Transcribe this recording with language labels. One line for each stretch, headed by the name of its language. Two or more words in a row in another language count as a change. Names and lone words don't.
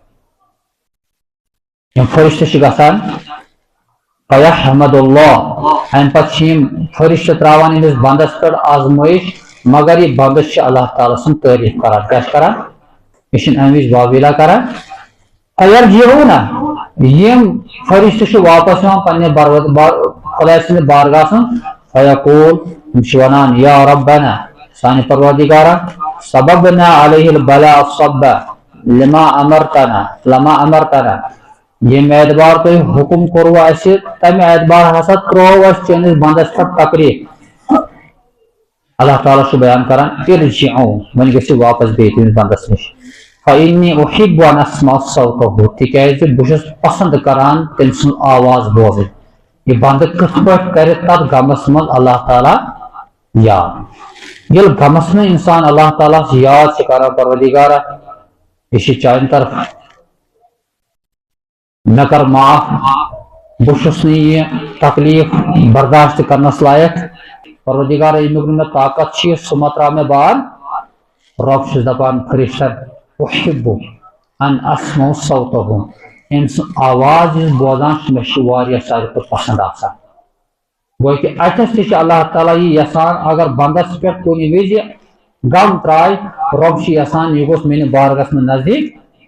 Kashmiri: یِم فرشتہٕ چھِ گژھان
Arabic: فیحمد اللہ
Kashmiri: امہِ پتہٕ چھِ یِم فرشتہٕ تراوان أمِس بندس پٮ۪ٹھ آزمٲیش مگر یہِ بندس چھُ اللہ تعالیٰ سُنٛد تعریف کران کیاہ چھُ کران یہِ چھُنہٕ امہِ وِزِ واویلا کران فیرجعونا یِم فرشتہٕ چھِ واپس یِوان پننہِ خۄداے سٕنٛدِ بارگاہس منٛز فیقول یِم چھِ ونان
Arabic: یا ربنا
Kashmiri: سانہِ پروردگارا
Arabic: سببنا علیہ البلاء صبا لما امرتنا
Kashmiri: ییٚمہِ اعتبار تُہۍ حُکُم کوٚروٕ اسہِ تمہِ اعتبار ہسا ترٛوو اسہِ چٲنِس بندس پٮ۪ٹھ تکلیف اللہ تعالیٰ چھُ بیان کران ارجعوا وۄنۍ گٔژھِو واپس بیٚیہِ تٔمِس بندس نِش
Arabic: فإنی احب ان اسمع صوتہ
Kashmiri: تِکیازِ بہٕ چھُس پسنٛد کران تٔمۍ سٕنٛز آواز بوزٕنۍ یہِ بندٕ کِتھ پٲٹھۍ کرِ تتھ غمس منٛز اللہ تعالیٰ یاد ییٚلہِ غمس منٛز انسان اللہ تعالیٰ ہس یاد چھُ کران پروردگارا یہِ چھُ چانہِ طرفہٕ مےٚ کر معاف بہٕ چھُس نہٕ یہِ تکلیف برداشت کرنس لایق پروردگارا ییٚمیُک نہٕ مےٚ طاقت چھُ سُہ مہ تراو مےٚ بار رۄب چھُس دپان فرشتن
Arabic: احب ان اسمع صوتہ
Kashmiri: أمۍ سٕنٛز آواز یُس بوزان چھُ مےٚ چھُ واریاہ ساروی کھۄتہٕ پسنٛد آسان گوٚو کہِ اتھس تہِ چھُ اللہ تعالیٰ یہِ یژھان اگر بندس پٮ۪ٹھ کُنہِ وِزِ غم تراے رۄب چھُ یژھان یہِ گوٚژھ میٲنِس بارگاہس منٛز نزدیٖک